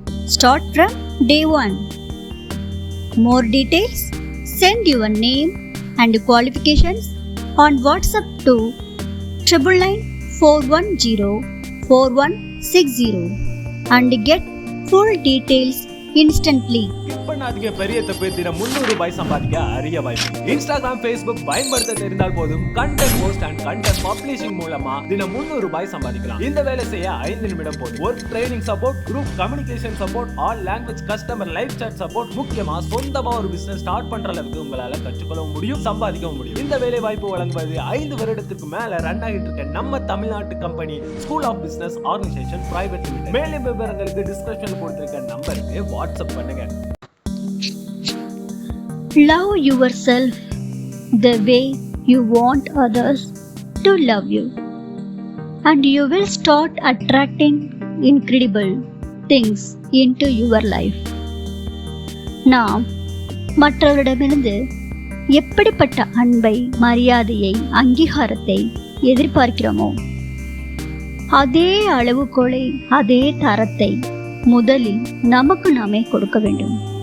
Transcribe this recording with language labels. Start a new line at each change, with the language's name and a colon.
English: Start from day 1. More details, send your name and qualifications on WhatsApp to 999-410-4160 and get full details instantly.
Tamil: பண்ணாதீங்க, பெரிய தப்பு. தினம் 300 ரூபாய் சம்பாதிக்க அரிய வாய்ப்பு. இன்ஸ்டாகிராம், ஃபேஸ்புக் பயன்படுத்த தெரிந்தால் போதும் content post and content publishing மூலமா தினம் 300 ரூபாய் சம்பாதிக்கலாம். இந்த வேலை செய்ய 5 நிமிடம் போதும். Work training support, group communication support, all language customer live chat support, முக்கியமா சொந்தமா ஒரு பிசினஸ் ஸ்டார்ட் பண்ற அளவுக்கு உங்களால கற்றுக்கொள்ள முடியும், சம்பாதிக்கவும் முடியும். இந்த வேலை வாய்ப்பு வழங்குவது 5 வருடத்துக்கு மேல ரன் ஆகிட்டு இருக்க நம்ம தமிழ்நாட்டு company school of business organisation private limited. மேலும் விவரங்களுக்கு டிஸ்கிரிப்ஷன்ல கொடுத்திருக்க நம்பருக்கு வாட்ஸ்அப் பண்ணுங்க.
English: Love yourself the way you want others to love you, and you will start attracting incredible things into your life.
Tamil: நாம் மற்றவரிடமிருந்து எப்படிப்பட்ட அன்பை, மரியாதையை, அங்கீகாரத்தை எதிர்பார்க்கிறோமோ அதே அளவுகோலை, அதே தரத்தை முதலில் நமக்கு நாமே கொடுக்க வேண்டும்.